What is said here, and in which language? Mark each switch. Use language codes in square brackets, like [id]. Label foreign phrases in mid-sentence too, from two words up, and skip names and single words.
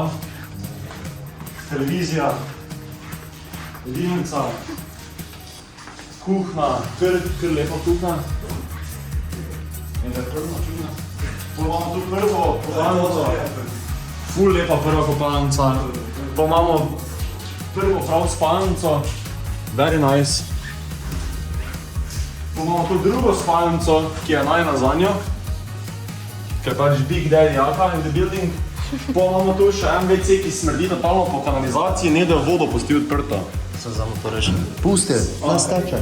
[sl] Televizija. Jedilnica. Kuhna, kar lepa kuhna. Imamo tu prvo kopalnico. Ful lepa prva kopalnica. Pa imamo prvo prav spalnico. [en] Very nice. [sl] Pa imamo tu drugo spalnico, ki je najnazadnjo. Ker pač Big Daddy Jaka [en] in the building. [sl] Pa imamo tu še en WC, ki smrdi totalno po kanalizaciji, ne da je vodo pusti odprto. Sem samo to rešil. Pusti, nas teče.